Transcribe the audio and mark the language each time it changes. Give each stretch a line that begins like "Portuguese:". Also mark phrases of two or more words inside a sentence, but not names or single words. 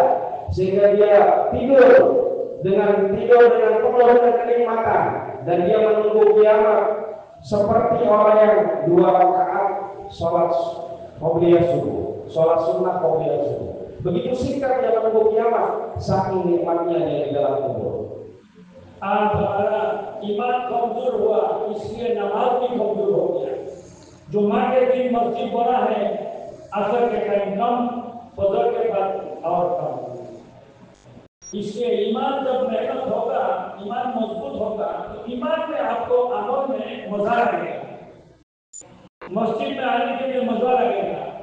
Indonesian: Sehingga dia tidur dengan penuh dengan kenikmatan, dan dia menunggu kiamat seperti orang yang 2 rakaat sholat qobliyah subuh, sholat sunnah qobliyah subuh. Begitu singkat dia menunggu kiamat, saking nikmatnya dia di dalam kubur.
Hindi: आज हमारा ईमान कमजोर हुआ, इसलिए नमाज भी कमजोर हो गया। जुम्मा के दिन मस्जिद बड़ा है, असर के टाइम कम, फजर के बाद और कम। इसलिए ईमान जब मेहनत होगा, ईमान मजबूत होगा, तो ईमान में आपको अमल में मजा लगेगा, मस्जिद में आने के लिए मजा लगेगा।